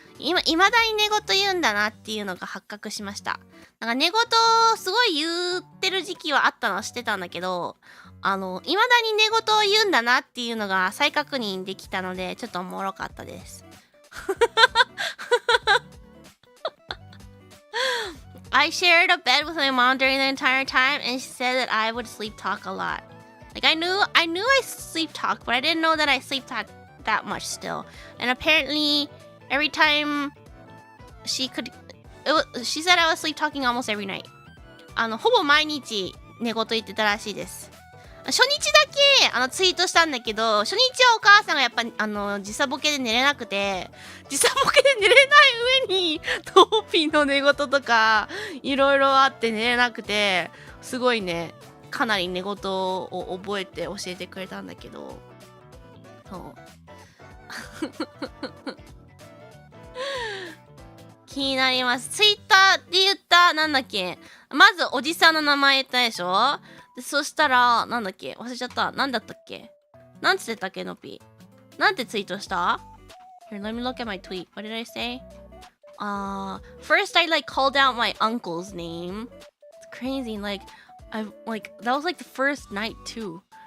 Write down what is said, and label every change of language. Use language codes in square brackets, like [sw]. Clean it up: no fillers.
[ja] 未だに寝言言うんだなっていうのが発覚しました。なんか寝言すごい言ってる時期はあったのは知ってたんだけど、未だに寝言を言うんだなっていうのが再確認できたので、ちょっとおもろかったです。 [en] I shared a bed with my mom during the entire time, and she said that I would sleep talk a lot. Like I knew I sleep talk, but I didn't know that I sleep talk that much still. And apparently, every time she said I was sleep talking almost every night. [ja] ほぼ毎日寝言言ってたらしいです。初日だけツイートしたんだけど、初日はお母さんがやっぱ時差ボケで寝れなくて、時差ボケで寝れない上にトーピーの寝言とかいろいろあって寝れなくて、すごいね、かなり寝言を覚えて教えてくれたんだけど、そう気になります。ツイッターで言ったなんだっけ、まずおじさんの名前言ったでしょ。そしたら、なんだっけ忘れちゃった。なんだったっけ、なんつってたっけのぴ。なんてツイートした？ [en] Here, let me look at my tweet. What did I say? First I called out my uncle's name. It's crazy. That was the first night too.